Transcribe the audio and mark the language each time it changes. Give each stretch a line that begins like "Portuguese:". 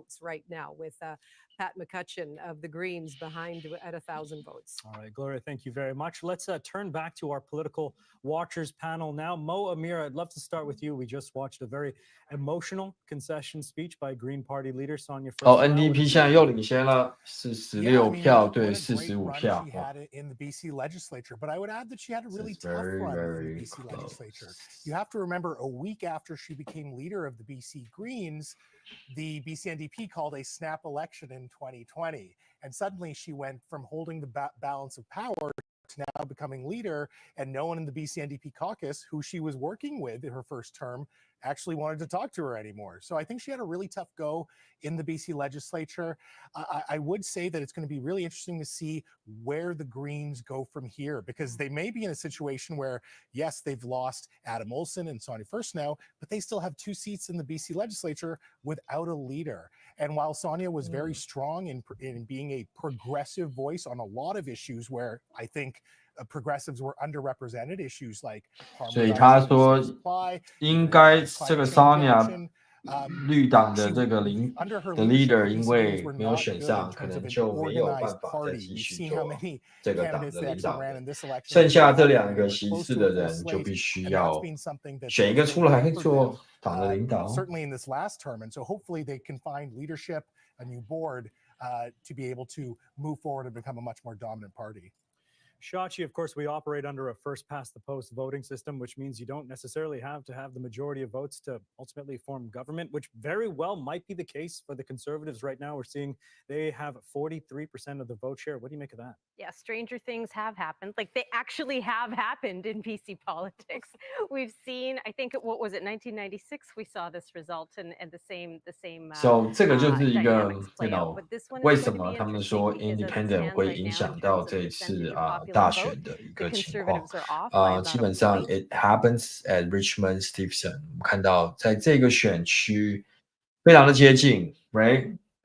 English: right now with Pat McCutcheon of the Greens behind at 1,000 votes. All right, Gloria, thank you very much. Let's turn back to our political watchers panel now. Mo, Amira, I'd love to start with you. We just watched a very emotional concession speech by Green Party leader Sonia Furstenau.
Chinese: NDP 现在又领先了46票对45票。
English: She had it in the BC legislature, but I would add that she had a really tough run in the BC legislature. You have to remember, a week after she became leader of the BC Greens, the BC NDP called a snap election in 2020. And suddenly she went from holding the balance of power to now becoming leader, and no one in the BC NDP caucus who she was working with in her first term actually wanted to talk to her anymore. So I think she had a really tough go in the BC legislature. I would say that it's going to be really interesting to see where the Greens go from here, because they may be in a situation where, yes, they've lost Adam Olsen and Sonia Furstenau, but they still have 2 seats in the BC legislature without a leader. And while Sonia was very strong in being a progressive voice on a lot of issues where I think progressives were underrepresented, issues like
Chinese: 所以他说应该这个 Sonia 绿党的这个leader 因为没有选上，可能就没有办法再继续做这个党的领导人。剩下这2个席次的人就必须要选一个出来做党的领导。
English: Certainly in this last term, and so hopefully they can find leadership, a new board, to be able to move forward and become a much more dominant party. Shachi, of course, we operate under a first-past-the-post voting system, which means you don't necessarily have to have the majority of votes to ultimately form government, which very well might be the case for the Conservatives right now. We're seeing they have 43% of the vote share. What do you make of that? Yeah, stranger things have happened. Like, they actually have happened in BC politics. We've seen, I think, what was it, 1996, we saw this result and the same
Chinese: So 这个就是一个 为什么他们说 independent 会影响到这一次大选的一个情况。基本上
English: it happens at Richmond Stephenson。
Chinese: 我们看到在这个选区非常的接近 ，right？